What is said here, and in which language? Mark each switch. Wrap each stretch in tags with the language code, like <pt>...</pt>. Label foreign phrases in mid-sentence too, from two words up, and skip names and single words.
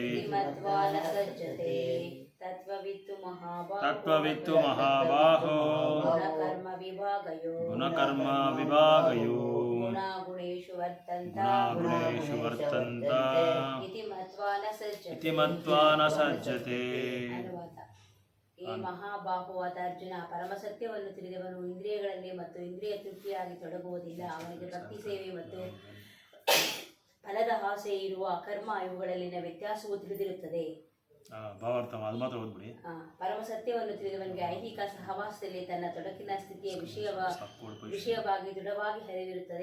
<sa>तत्त्ववित्तु महाबाहो गुणकर्म विभागयो गुणागुणेषु वर्तन्त इति मत्वा न सज्जते।</sa> <kn>ಈ ಮಹಾಬಾಹುವಾದ ಅರ್ಜುನ ಪರಮಸತ್ಯವನ್ನು ತಿಳಿದವನು ಇಂದ್ರಿಯಗಳಲ್ಲಿ ಮತ್ತು ಇಂದ್ರಿಯ ತೃಪ್ತಿಯಾಗಿ ತೊಡಗುವುದಿಲ್ಲ. ಅವನಿಗೆ ಭಕ್ತಿ ಸೇವೆ ಮತ್ತು ಫಲದ ಆಸೆ ಇರುವ ಕರ್ಮ ಇವುಗಳಲ್ಲಿನ ವ್ಯತ್ಯಾಸವು ತಿಳಿದಿರುತ್ತದೆ. ಪರಮಸತ್ಯವನ್ನು ತಿಳಿದವನಿಗೆ ಐಹಿಕ ಸಹವಾಸದಲ್ಲಿ ತನ್ನ ತೊಡಕಿನ ಸ್ಥಿತಿಯ ವಿಷಯವಾಗಿ ದೃಢವಾಗಿ ಹರಿವಿರುತ್ತದೆ.</kn>